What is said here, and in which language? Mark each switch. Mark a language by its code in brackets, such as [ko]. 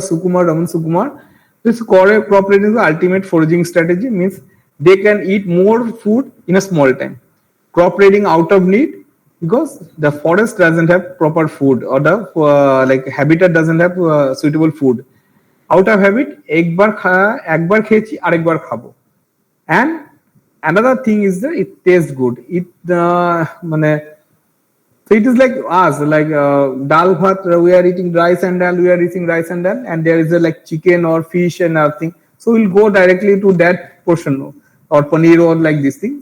[en] Raman Sukumar, this crop raiding is the ultimate foraging strategy, means they can eat more food in a small time. Crop raiding out of need, because the forest doesn't have proper food, or the habitat doesn't have suitable food. Out of habit [bn] একবার খেয়েছি আরেকবার খাবো। [en] And another thing is that it tastes good. মানে so it is like us, like dal bhat, we are eating rice and dal, we are eating rice and dal, and there is a like chicken or fish and everything. So we'll go directly to that portion or paneer or like this thing.